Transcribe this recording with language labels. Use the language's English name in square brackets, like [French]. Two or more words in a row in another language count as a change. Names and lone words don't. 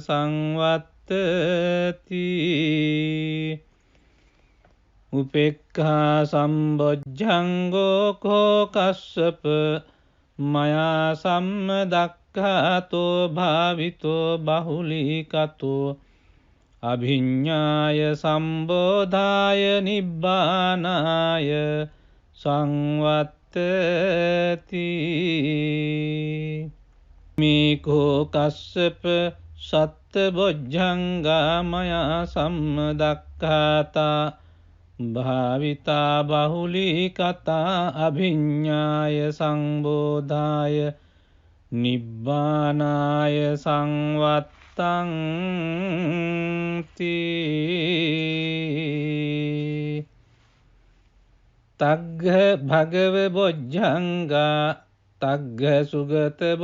[Pali] සංවත්තති උපේක්ඛා සම්බොජ්ජංගෝ කෝ කස්සප මයා සම්මදක්ඛාතෝ භාවිතෝ බහුලීකතෝ අභිඤ්ඤාය සම්බෝධාය නිබ්බානාය සංවත්තති මේකෝ කස්සප සත්තබොජ්ජංගා මයා සම්මදක්ඛාතා භාවිතා බහුලීකතා අභිඤ්ඤාය සංබෝධාය නිබ්බානාය සංවත්තංති තග්ග භගව බොජ්ජංගා තග්ග සුගත